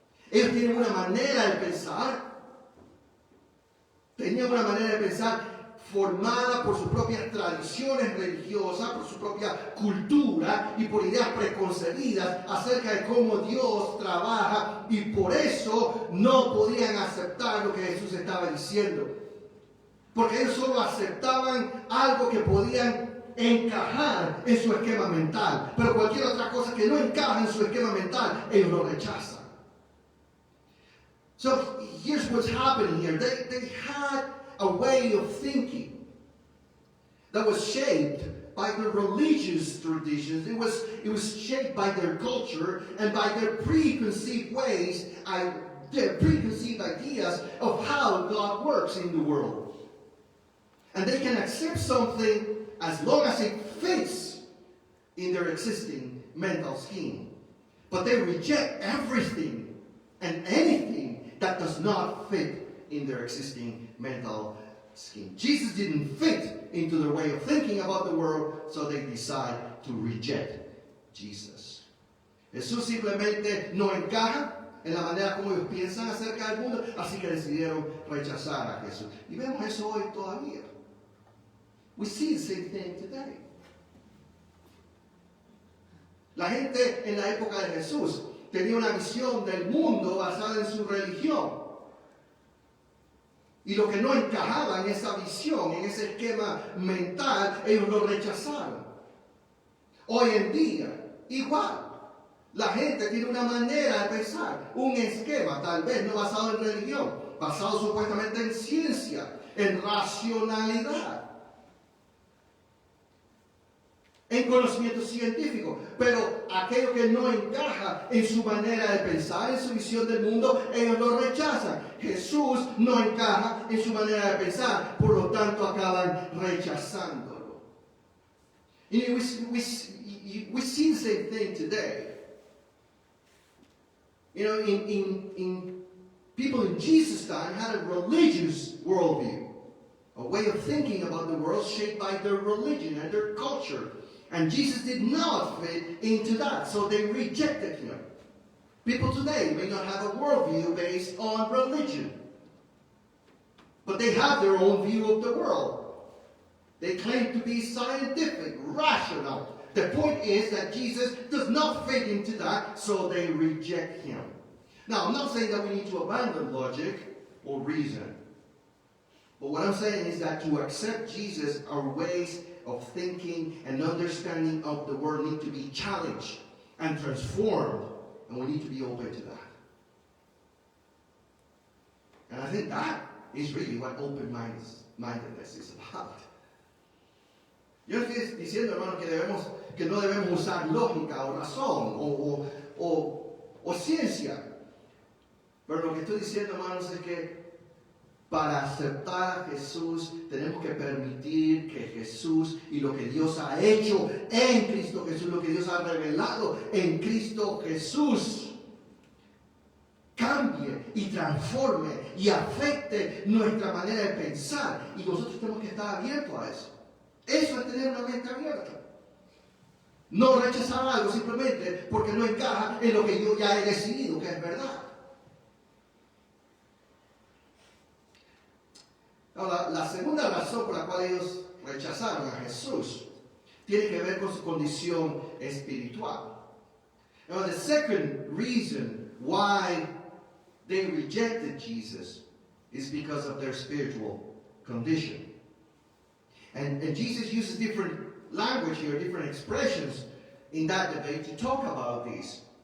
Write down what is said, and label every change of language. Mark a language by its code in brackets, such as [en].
[es] Ellos tienen una manera de pensar, tenían una manera de pensar formada por sus propias tradiciones religiosas, por su propia cultura y por ideas preconcebidas acerca de cómo Dios trabaja, y por eso no podían aceptar lo que Jesús estaba diciendo. Porque ellos solo aceptaban algo que podían encajar en su esquema mental. Pero cualquier otra cosa que no encaja en su esquema mental, ellos lo rechazan. [en] So here's what's happening here. They had a way of thinking that was shaped by their religious traditions. It was shaped by their culture and by their preconceived ways, their preconceived ideas of how God works in the world. And they can accept something as long as it fits in their existing mental scheme. But they reject everything and anything that does not fit in their existing mental scheme. Jesus didn't fit into their way of thinking about the world, so they decide to reject Jesus. [es] Jesús simplemente no encaja en la manera como ellos piensan acerca del mundo, así que decidieron rechazar a Jesús. Y vemos eso hoy todavía. [en] We see the same thing today. [es] La gente en la época de Jesús tenía una visión del mundo basada en su religión. Y lo que no encajaba en esa visión, en ese esquema mental, ellos lo rechazaron. Hoy en día, igual. La gente tiene una manera de pensar, un esquema, tal vez no basado en religión, basado supuestamente en ciencia, en racionalidad, en conocimiento científico, pero aquello que no encaja en su manera de pensar, en su visión del mundo, ellos lo rechazan. Jesús no encaja en su manera de pensar, por lo tanto acaban rechazándolo. [en] And we see the same thing today. You know, in people in Jesus' time had a religious worldview, a way of thinking about the world shaped by their religion and their culture. And Jesus did not fit into that, so they rejected him. People today may not have a worldview based on religion, but they have their own view of the world. They claim to be scientific, rational. The point is that Jesus does not fit into that, so they reject him. Now, I'm not saying that we need to abandon logic or reason. But what I'm saying is that to accept Jesus, our ways of thinking and understanding of the world need to be challenged and transformed, and we need to be open to that. And I think that is really what open-mindedness is about. [es] Yo no estoy diciendo, hermano, que no debemos usar lógica o razón o ciencia. Pero lo que estoy diciendo, hermanos, es que para aceptar a Jesús tenemos que permitir que Jesús y lo que Dios ha hecho en Cristo Jesús, lo que Dios ha revelado en Cristo Jesús, cambie y transforme y afecte nuestra manera de pensar. Y nosotros tenemos que estar abiertos a eso. Eso es tener una mente abierta. No rechazar algo simplemente porque no encaja en lo que yo ya he decidido que es verdad. Ahora, la segunda razón por la cual ellos rechazaron a Jesús tiene que ver con su condición espiritual. [en] Now, the second reason why they rejected Jesus is because of their spiritual condition. And Jesus uses different language here, different expressions in that debate to talk about these.